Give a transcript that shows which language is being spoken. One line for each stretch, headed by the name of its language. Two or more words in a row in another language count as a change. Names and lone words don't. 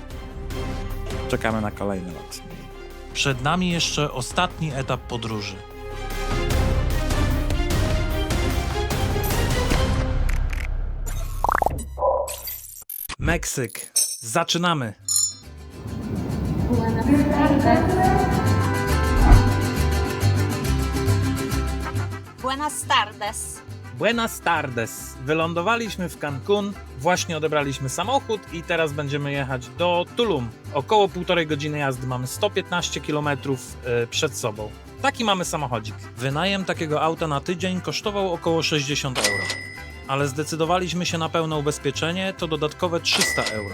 Polish: Czekamy na kolejny lot. Przed nami jeszcze ostatni etap podróży. Meksyk. Zaczynamy!
Spanish: Buenas tardes. Buenas tardes!
Polish: Wylądowaliśmy w Cancun, właśnie odebraliśmy samochód i teraz będziemy jechać do Tulum. Około 1,5 godziny jazdy, mamy 115 km przed sobą. Taki mamy samochodzik. Wynajem takiego auta na tydzień kosztował około 60 euro. Ale zdecydowaliśmy się na pełne ubezpieczenie, to dodatkowe 300 euro.